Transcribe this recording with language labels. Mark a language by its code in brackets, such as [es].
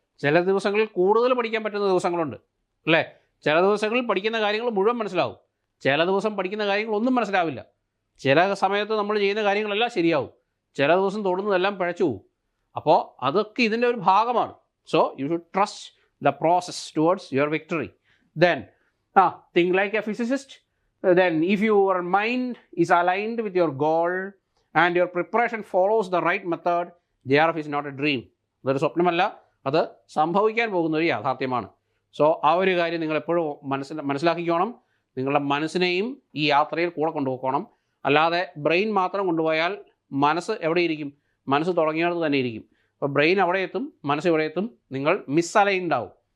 [ml] ചില ദിവസങ്ങളിൽ കൂടുതൽ പഠിക്കാൻ പറ്റുന്ന ദിവസങ്ങളുണ്ട് അല്ലേ. ചില ദിവസങ്ങളിൽ പഠിക്കുന്ന കാര്യങ്ങൾ മുഴുവൻ മനസ്സിലാവും, ചില ദിവസം പഠിക്കുന്ന കാര്യങ്ങളൊന്നും മനസ്സിലാവില്ല. ചില സമയത്ത് നമ്മൾ ചെയ്യുന്ന കാര്യങ്ങളെല്ലാം ശരിയാവും, ചില ദിവസം തൊടുന്നതെല്ലാം പിഴച്ചു പോവും. അപ്പോൾ അതൊക്കെ ഇതിൻ്റെ ഒരു ഭാഗമാണ്. [en] So you should trust the process towards your victory. Then think like a physicist. Then if your mind is aligned with your goal and your preparation follows the right method, JRF is not a dream. [ml] അതൊരു സ്വപ്നമല്ല, അത് സംഭവിക്കാൻ പോകുന്ന ഒരു യാഥാർത്ഥ്യമാണ്. So ആ ഒരു കാര്യം നിങ്ങൾ എപ്പോഴും മനസ്സിലാക്കിക്കോണം. നിങ്ങളുടെ മനസ്സിനെയും ഈ യാത്രയിൽ കൂടെ കൊണ്ടുപോകണം. അല്ലാതെ ബ്രെയിൻ മാത്രം കൊണ്ടുപോയാൽ മനസ്സ് എവിടെ ഇരിക്കും? മനസ്സ് തുടങ്ങിയിടത്ത് തന്നെ ഇരിക്കും. അപ്പോൾ ബ്രെയിൻ അവിടെ എത്തും, മനസ്സ് ഇവിടെ എത്തും, നിങ്ങൾ മിസ്അലൈൻഡ് ആവും.